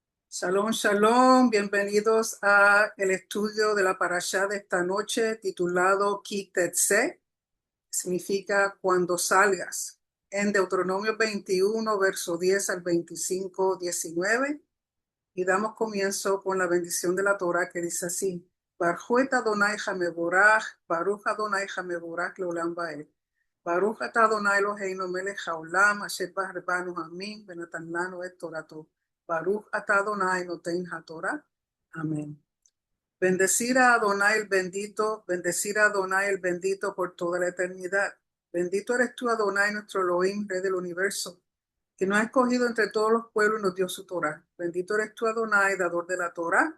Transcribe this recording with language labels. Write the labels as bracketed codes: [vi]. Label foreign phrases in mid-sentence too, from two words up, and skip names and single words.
[he] שלום, שלום, [es] bienvenidos a el estudio de la parashá de esta noche titulado [he] כי תצא, [es] significa cuando salgas, en Deuteronomio 21, verso 10 al 25, 19, y damos comienzo con la bendición de la Torah que dice así: [he] ברכו את אדוני המבורך, ברוך אדוני המבורך לעולם ועד. ברוך אתה אדוני אלוהינו מלך העולם, אשר בחר בנו העמים, ונתן לנו את תורתו. ברוך אתה אדוני נותן התורה. [es] Amén. Bendecir a Adonai el bendito, bendecir a Adonai el bendito por toda la eternidad. Bendito eres tú, Adonai, nuestro Elohim, Rey del universo, que nos ha escogido entre todos los pueblos y nos dio su Torah. Bendito eres tú, Adonai, dador de la Torah.